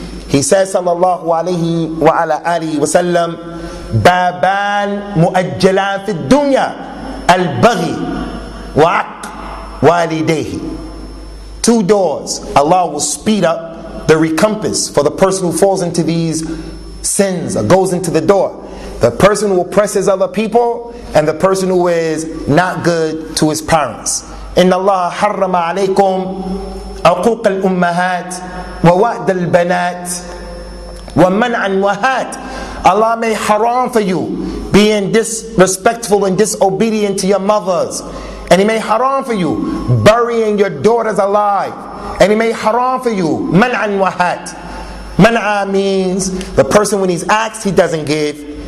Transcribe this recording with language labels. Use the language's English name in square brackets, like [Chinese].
[English] He says, sallallahu alayhi wa ala alihi wa sallam, [Arabic] بابان مؤجلان في الدنيا البغي وعق والديه. [English] Two doors. Allah will speed up the recompense for the person who falls into these sins or goes into the door. The person who oppresses other people and the person who is not good to his parents. [Arabic] إن الله حرم عليكم عقوق الأمهات ووعد البنات ومنع الوهات. [English] Allah made haram for you being disrespectful and disobedient to your mothers. And He made haram for you burying your daughters alive. And He made haram for you man'an wahat. Man'a means the person when he's asked, he doesn't give.